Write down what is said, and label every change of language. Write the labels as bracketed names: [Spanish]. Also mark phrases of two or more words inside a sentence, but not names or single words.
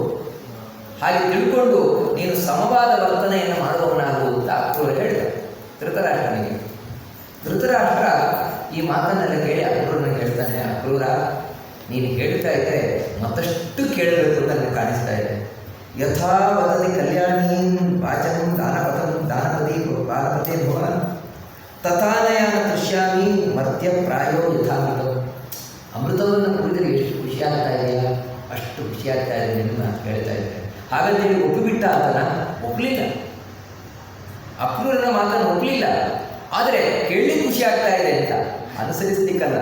[Kannada] ಹಾಗೆ ತಿಳ್ಕೊಂಡು ನೀನು ಸಮವಾದ ವರ್ತನೆಯನ್ನು ಮಾಡುವವನಾಗು ಅಂತ ಅಕ್ರೂರ ಹೇಳಿದ ಧೃತರಾಷ್ಟ್ರನಿಗೆ. ಧೃತರಾಷ್ಟ್ರ ಈ ಮಾತನ್ನೆಲ್ಲ ಕೇಳಿ ಅಕ್ರೂರನಿಗೆ ಹೇಳ್ತಾನೆ, ಅಕ್ರೂರ, ನೀನು ಹೇಳ್ತಾ ಇದ್ದರೆ ಮತ್ತಷ್ಟು ಕೇಳಬೇಕು ಅಂತ ನನಗೆ ಕಾಣಿಸ್ತಾ ಇದೆ. [Sanskrit] ಯಥಾ ವದತಿ ಕಲ್ಯಾಣೀಂ ವಾಚಂ ದಾನಪತಿ ಭಾರಪತೆ ಭವಾನ್ ತಥಾನಯಾನ ದೃಶ್ಯಾಮಿ ಮರ್ತ್ಯ ಪ್ರಾಯೋ ಯಥಾಮೃತ. [Kannada] ಅಮೃತವನ್ನು ಕುಡಿದರೆ ಎಷ್ಟು ಖುಷಿ ಆಗ್ತಾ ಇದೆಯಾ ಅಷ್ಟು ಖುಷಿ ಆಗ್ತಾ ಇದೆ ನಿನ್ನ ಹೇಳ್ತಾ ಇದ್ದೆ. ಹಾಗಂತೇಳಿ ಒಪ್ಪಿಬಿಟ್ಟ ಆತನ ಒಪ್ಪಲಿಲ್ಲ, ಅಕ್ರೂರನ ಮಾತನ್ನು ಒಪ್ಪಲಿಲ್ಲ. ಆದರೆ ಕೇಳಿ ಖುಷಿ ಆಗ್ತಾ ಇದೆ ಅಂತ ಅನುಸರಿಸ್ಲಿಕ್ಕಲ್ಲ.